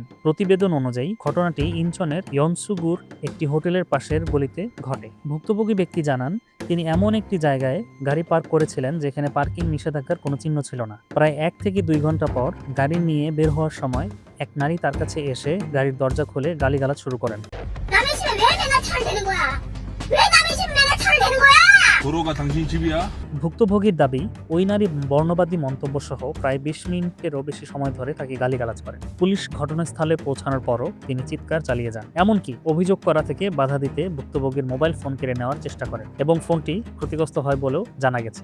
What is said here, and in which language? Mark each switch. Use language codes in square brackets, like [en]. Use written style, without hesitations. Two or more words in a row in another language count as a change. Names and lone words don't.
[bn] প্রতিবেদন অনুযায়ী ঘটনাটি ইনচনের ইয়নসুগুর একটি হোটেলের পাশের গলিতে ঘটে। ভুক্তভোগী ব্যক্তি জানান, তিনি এমন একটি জায়গায় গাড়ি পার্ক করেছিলেন যেখানে পার্কিং নিষেধাজ্ঞার কোনো চিহ্ন ছিল না। প্রায় 1 থেকে 2 ঘন্টা পর গাড়ি নিয়ে বের হওয়ার সময় এক নারী তার কাছে এসে গাড়ির দরজা খুলে গালিগালাজ শুরু করেন। [ko] 남의 집에 왜 내가 차를 대는 거야? 왜 남의 집에 내가 차를 대는 거야? 도로가 당신 집이야? [bn] ভুক্তভোগীর দাবি, ওই নারী বর্ণবাদী মন্তব্য সহ প্রায় 20 মিনিটেরও বেশি সময় ধরে তাকে গালিগালাজ করেন। পুলিশ ঘটনাস্থলে পৌঁছানোর পরও তিনি চিৎকার চালিয়ে যান। এমনকি অভিযোগ করা থেকে বাধা দিতে ভুক্তভোগীর মোবাইল ফোন কেড়ে নেওয়ার চেষ্টা করেন এবং ফোনটি ক্ষতিগ্রস্ত হয় বলেও জানা গেছে।